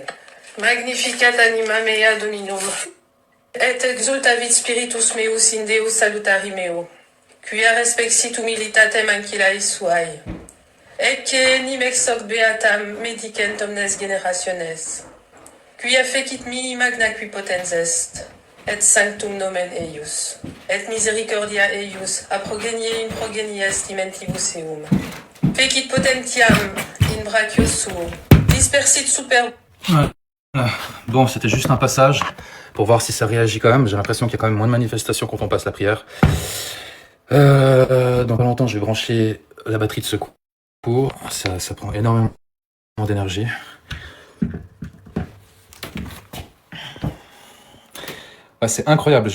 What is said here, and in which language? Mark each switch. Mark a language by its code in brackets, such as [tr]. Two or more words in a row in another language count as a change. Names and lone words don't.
[la] Magnificat anima mea Dominum, et exultavit spiritus meus in Deo salutari meo, quia respexit humilitatem ancillae suae, ecce enim ex hoc beatam medicent omnes generationes, quia fecit mihi magna qui potens est, et sanctum nomen eius, et misericordia eius a progenie in progenie estimentibus eum. Fecit potentiam brachio suo. Dispersit super... [fr] Ouais. Bon, c'était juste un passage pour voir si ça réagit quand même. J'ai l'impression qu'il y a quand même moins de manifestations quand on passe la prière. Dans pas longtemps, je vais brancher la batterie de secours. Ça prend énormément d'énergie. Ouais, c'est incroyable.